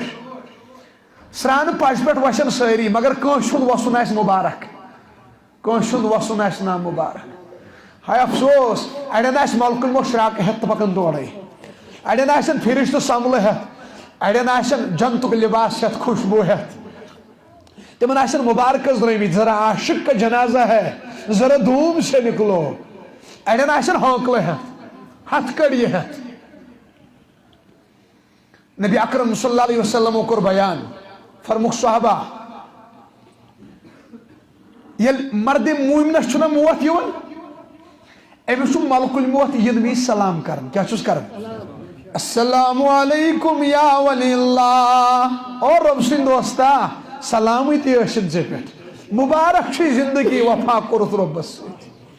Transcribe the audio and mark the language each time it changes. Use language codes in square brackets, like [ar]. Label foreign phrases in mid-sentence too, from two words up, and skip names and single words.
[ks] سرٛانہٕ پچہِ پٮ۪ٹھ وسن سٲری مگر کٲنٛسہِ ہُنٛد وسُن آسہِ مُبارک کٲنٛسہِ ہُنٛد وسُن آسہِ نا مُبارک ہاے افسوس اڑٮ۪ن آسہِ ملکُن مو شراکہٕ ہٮ۪تھ تہٕ پکان دورے اڑٮ۪ن آسن فرشتہٕ سملہٕ ہٮ۪تھ اڑٮ۪ن آسن جنتُک لباس ہٮ۪تھ خوشبوٗ ہٮ۪تھ تمن آسن مبارکس درٲمٕتۍ [ur] ذرا عاشق کا جنازہ ہے ذرا دھوم سے نکلو [ks] اڑٮ۪ن آسن ہانکلہٕ ہٮ۪تھ ہتھ کڑی ہٮ۪تھ نبی اکرم صلی اللہ علیہ وسلم کوٚر بیان فرموک صحابہ ییٚلہِ مردِ مومنس چھُنہ موت یِوان أمِس چھُ ملکُل موت یِنہٕ وِزِ سلام کران کیٛاہ چھُس کران [ar] السلام علیکم یا ولی اللہ [ks] او رۄب سٕنٛدۍ دوستا سلامٕے تہِ ٲسِن ژےٚ پٮ۪ٹھ مُبارک چھُے زندگی وفا کوٚرُتھ رۄبس سۭتۍ